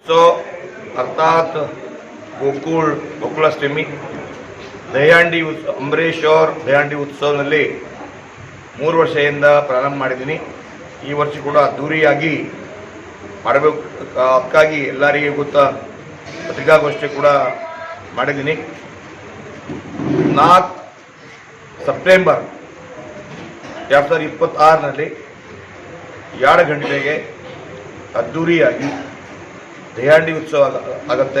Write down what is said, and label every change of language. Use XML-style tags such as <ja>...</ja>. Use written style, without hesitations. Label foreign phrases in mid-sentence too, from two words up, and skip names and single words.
<hi>उत्सव अर्थात गोकुलाष्टमी दहीहंडी उत्सव अंबरीश और दहीहंडी उत्सवದಲ್ಲಿ</hi> <kn>3 ವರ್ಷದಿಂದ ಪ್ರಾರಂಭ ಮಾಡಿದ್ದೀನಿ. ಈ ವರ್ಷ ಕೂಡ ಅದ್ದೂರಿಯಾಗಿ ಮಾಡಬೇಕು ಅದಕ್ಕಾಗಿ ಎಲ್ಲರಿಗೂ ಗೊತ್ತಾ ಪತ್ರಿಕಾಗೋಷ್ಠಿ ಕೂಡ ಮಾಡಿದ್ದೀನಿ. 4 ಸೆಪ್ಟೆಂಬರ್ 2026ನಲ್ಲಿ 2 ಗಂಟೆಗೆ ಅದ್ದೂರಿಯಾಗಿ ದಹಿಹಂಡಿ ಉತ್ಸವ ಆಗುತ್ತೆ.</kn>